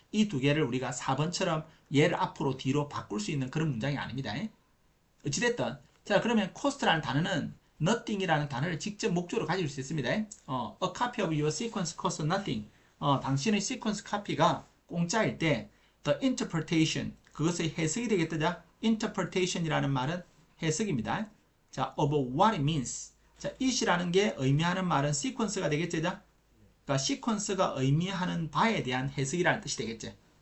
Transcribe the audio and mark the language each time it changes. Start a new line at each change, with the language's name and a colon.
Korean: 이 두 개를 우리가 4번처럼 얘를 앞으로 뒤로 바꿀 수 있는 그런 문장이 아닙니다. 어찌됐든 자 그러면 cost라는 단어는 nothing이라는 단어를 직접 목적으로 가질 수 있습니다.
English: a copy of your sequence costs nothing.
Korean: 당신의 시퀀스 카피가 공짜일 때
English: the interpretation
Korean: 그것의 해석이 되겠다. interpretation이라는 말은 해석입니다.
English: 자, of what it means.
Korean: 자, it이라는 게 의미하는 말은 시퀀스가 되겠죠. 그러니까 시퀀스가 의미하는 바에 대한 해석이라는 뜻이 되겠죠.